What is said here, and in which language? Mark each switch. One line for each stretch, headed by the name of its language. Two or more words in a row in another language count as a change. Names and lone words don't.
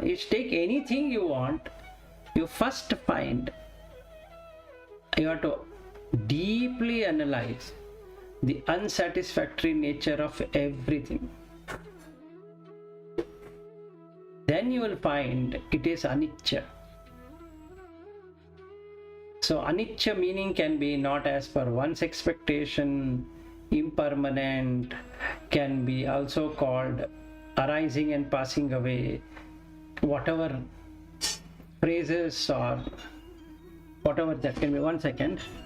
English: Is take anything you want, you first find, you have to deeply analyze the unsatisfactory nature of everything. Then you will find it is anicca. So anicca meaning can be not as per one's expectation, impermanent, can be also called arising and passing away, whatever phrases or whatever that can be. 1 second.